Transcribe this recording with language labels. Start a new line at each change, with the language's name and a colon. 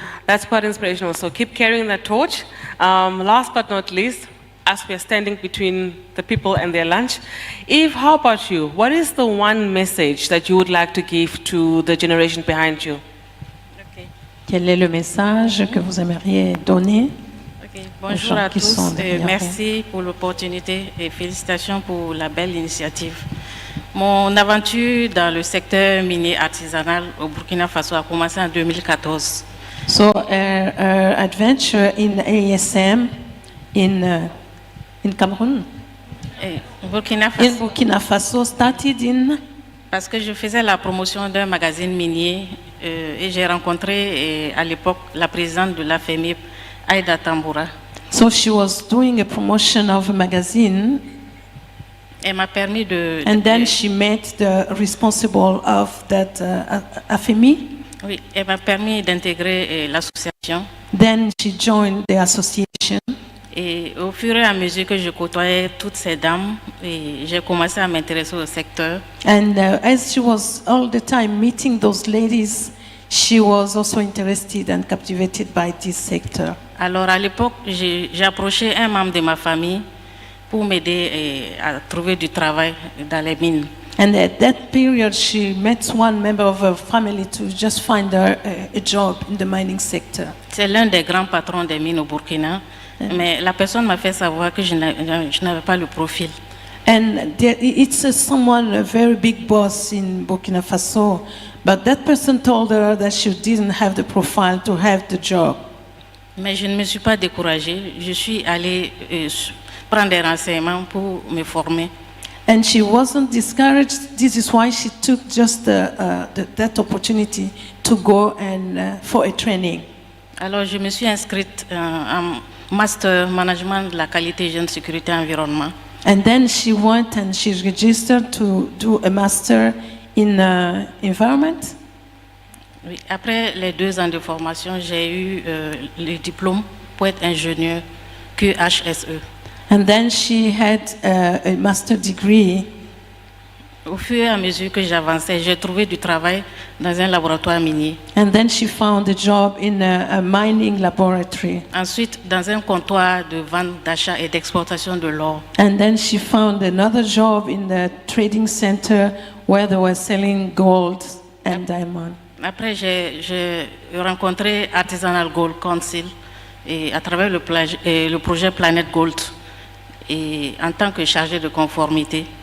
English: That's quite inspirational. So keep carrying that torch. Last but not least, as we are standing between the people and their lunch, Eve, how about you? What is the one message that you would like to give to the generation behind you? Okay.
French: Quel est le message que vous aimeriez donner? Bonjour à tous et merci pour l'opportunité et félicitations pour la belle initiative. Mon aventure dans le secteur minier artisanal au Burkina Faso a commencé en 2014.
English: So, adventure in ASM in Cameroon. In Burkina Faso started in.
French: Parce que je faisais la promotion d'un magazine minier et j'ai rencontré à l'époque la présidente de la FEMIP, Aïda Tamboura.
English: So she was doing a promotion of a magazine.
French: Elle m'a permis de.
English: And then she met the responsible of that AFEMI.
French: Oui, elle m'a permis d'intégrer l'association.
English: Then she joined the association.
French: Et au fur et à mesure que je côtoyais toutes ces dames, j'ai commencé à m'intéresser au secteur.
English: And as she was all the time meeting those ladies, she was also interested and captivated by this sector.
French: Alors à l'époque, j'ai approché un membre de ma famille pour m'aider à trouver du travail dans les mines.
English: And at that period, she met one member of her family to just find her a job in the mining sector.
French: C'est l'un des grands patrons des mines au Burkina, mais la personne m'a fait savoir que je n'avais pas le profil.
English: And it's someone, a very big boss in Burkina Faso, but that person told her that she didn't have the profile to have the job.
French: Mais je ne me suis pas découragée. Je suis allée prendre des renseignements pour me former.
English: And she wasn't discouraged. This is why she took just that opportunity to go and for a training.
French: Alors je me suis inscrite en master management de la qualité, hygiène, sécurité, environnement.
English: And then she went and she registered to do a master in environment.
French: Oui, après les 2 ans de formation, j'ai eu le diplôme pour être ingénieur QHSE.
English: And then she had a master degree
French: Au fur et à mesure que j'avançais, j'ai trouvé du travail dans un laboratoire minier.
English: And then she found a job in a mining laboratory.
French: Ensuite, dans un comptoir de vente, d'achat et d'exportation de l'or.
English: And then she found another job in the trading center where they were selling gold and diamond.
French: Après, j'ai rencontré Artisanal Gold Council et à travers le projet Planet Gold et en tant que chargée de conformité.